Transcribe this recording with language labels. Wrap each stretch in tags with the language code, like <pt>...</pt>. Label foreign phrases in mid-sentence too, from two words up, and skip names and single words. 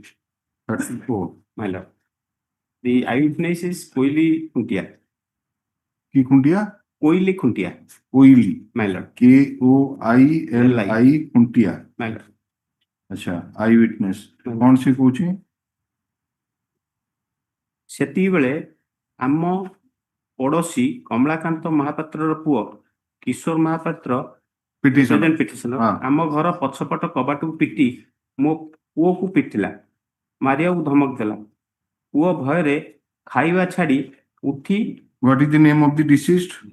<en>34. My lord. The eyewitness is Koili Khuntia. Ki Khuntia? Koili Khuntia. Koili. My lord. KOILI Khuntia. My lord.</en> <hi>अच्छा,</hi> <en>eye witness</en> <hi>कौन से कौची?</hi> <or>ସେତିକିବେଳେ ଆମ ପଡୋଶୀ କମଳାକାନ୍ତ ମହାପାତ୍ରର ପୁଅ କିଶୋର ମହାପାତ୍ର ପିଟିସନର ଆମ ଘର ପଛପଟ କବାଟକୁ ପିଟି ମୋ ପୁଅକୁ ପିଟିଲା, ମାରିବାକୁ ଧମକ ଦେଲା। ପୁଅ ଭୟରେ ଖାଇବା ଛାଡି ଉଠି</or> <en>What is the name of the deceased?</en>